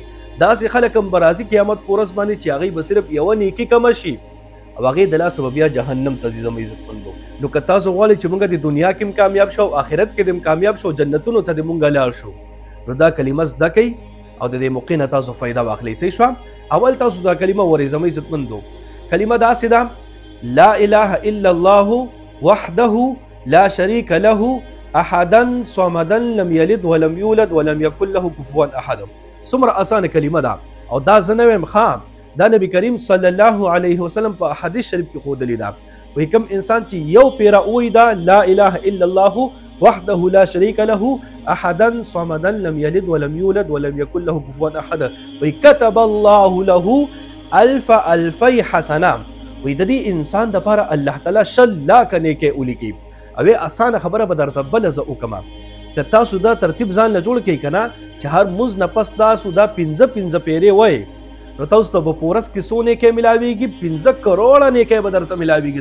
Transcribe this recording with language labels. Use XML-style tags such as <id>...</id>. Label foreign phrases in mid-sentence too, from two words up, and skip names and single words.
<ps>داسې خلک هم به راځي قیامت پرس باندې چې هغوی به صرف یوه نیکي کمه شي او هغې د لاسه به بیا جهنم ته ځي. زما عزتمندو نو که تاسو غواړئ چې موږ د دنیا کې هم کامیاب شو او آخرت کې هم کامیاب شو جنتونو ته د موږ لاړ شو نو دا کلمه زده کړئ او د دې موقع نه تاسو فایده واخلئ. صحیح شوه؟ اول تاسو دا کلمه ووایئ. زما عزتمندو کلمه داسې ده</ps> <ar>لا اله الا الله وحده لا شريك له احدا صمدا لم يلد ولم يولد ولم يكن له كفوا احد.</ar> <ps>څومره اسانه کلمه ده او دا زه نه وایم ښه دا نبی کریم</ps> <ar>صلی الله علیه وسلم</ar> <ps>په حدیث شریف کې ښودلې ده. وایي کوم انسان چې یو پیره ووایي دا</ps> <ar>لا اله الا الله وحده لا شريك له احدا صمدا لم يلد ولم يولد ولم يكن له كفوا احد</ar> <ps>وایي</ps> <ar>كتب الله له الفي حسنه.</ar> <ps>وایي د دې انسان دپاره الله تعالی 100 لاکه نیکۍ ولیکي. او اسانه خبره به درته بله زه وکړم که تاسو دا ترتیب ځان له جوړ کړئ که نه چې هر مونځ نه پس تاسو دا 15 پیرې وایئ نو تاسو ته به په ورځ کې څو نیکۍ ملاویږي 15 کروړه نیکۍ به درته ملاویږي.</ps>